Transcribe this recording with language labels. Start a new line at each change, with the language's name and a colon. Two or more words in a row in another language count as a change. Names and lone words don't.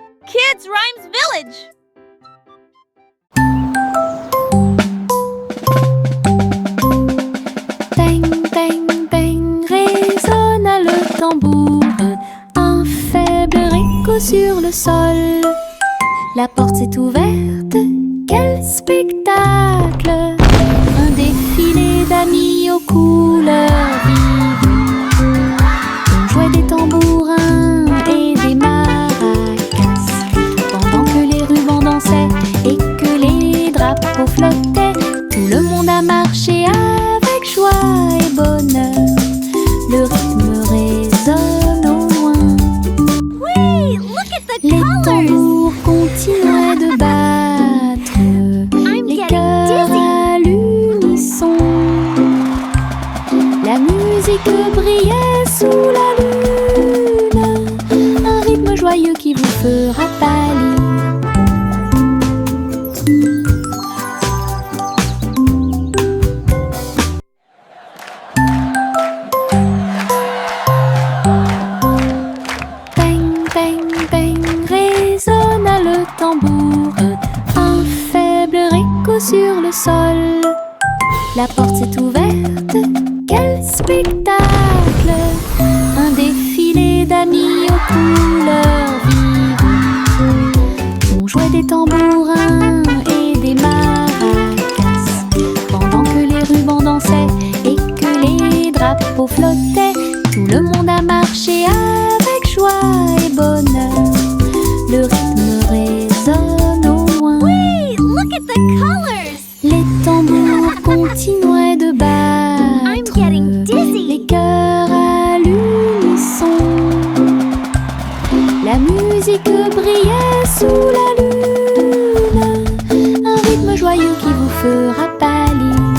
English: Kids Rhymes Village!
French: Bang, bang, bang, résonna le tambour. Un faible écho sur le sol. La porte s'est ouverte, quel spectacle! Un défilé d'amis aux couleurs vives. On jouait des tambourins et des maracas, pendant que les rubans dansaient et que les drapeaux flottaient. Tout le monde a marché avec joie et bonheur. Le rythme résonne au loin.
English: Wait, look at the
French: Les
English: colors!
French: tambours continuaient de battre,
English: I'm
French: les
English: getting
French: cœurs
English: dizzy.
French: à l'unisson. La musique brillait sous la lune, un rythme joyeux qui vous fera pâlir. Bang, bang, bang, résonna le tambour. Un faible écho sur le sol. La porte s'est ouverte, quel spectacle! Un défilé d'amis aux couleurs vives. On jouait des tambourins et des maracas, pendant que les rubans dansaient et que les drapeaux flottaient. Tout le monde a marché avec joie et bonheur. Le rythme résonne au loin.
English: Wait, look at the colors!
French: Les tambours continuaient de
English: I'm
French: battre,
English: getting dizzy.
French: les cœurs à l'unisson. La musique brillait sous la lune, un rythme joyeux qui vous fera pâlir.